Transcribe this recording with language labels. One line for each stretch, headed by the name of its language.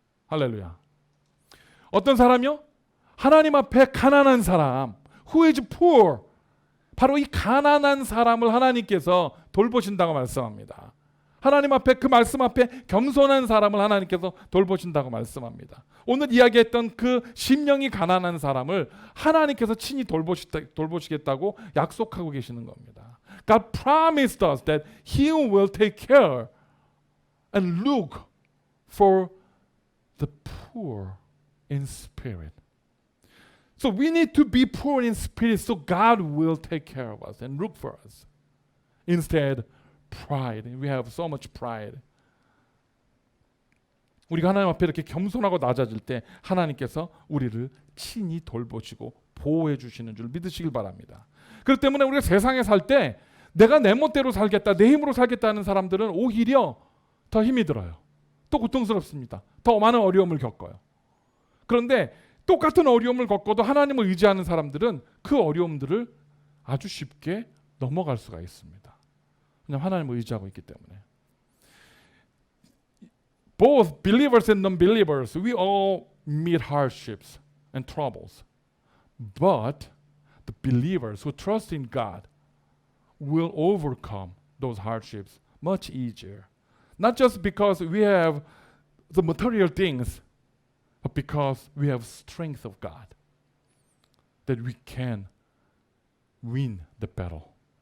Korean: 할렐루야. 어떤 사람이요? 하나님 앞에 가난한 사람.
English: Who is poor?
Korean: 바로 이 가난한 사람을 하나님께서 돌보신다고 말씀합니다. 하나님 앞에 그 말씀 앞에 겸손한 사람을 하나님께서 돌보신다고 말씀합니다. 오늘 이야기했던 그 심령이 가난한 사람을 하나님께서 친히 돌보시겠다고 약속하고 계시는 겁니다.
English: God promised us that He will take care and look for the poor in spirit. So we need to be poor in spirit so God will take care of us and look for us. Instead, pride. We have so much pride.
Korean: 우리가 하나님 앞에 이렇게 겸손하고 낮아질 때 하나님께서 우리를 친히 돌보시고 보호해 주시는 줄 믿으시길 바랍니다. 그렇기 때문에 우리가 세상에 살 때 내가 내 멋대로 살겠다, 내 힘으로 살겠다는 사람들은 오히려 더 힘이 들어요. 또 고통스럽습니다. 더 많은 어려움을 겪어요. 그런데 똑같은 어려움을 겪어도 하나님을 의지하는 사람들은 그 어려움들을 아주 쉽게 넘어갈 수가 있습니다. 그냥 하나님을 의지하고 있기 때문에.
English: Both believers and non-believers, we all meet hardships and troubles. But the believers who trust in God will overcome those hardships much easier. Not just because we have the material things, but because we have strength of God, that we can win the battle.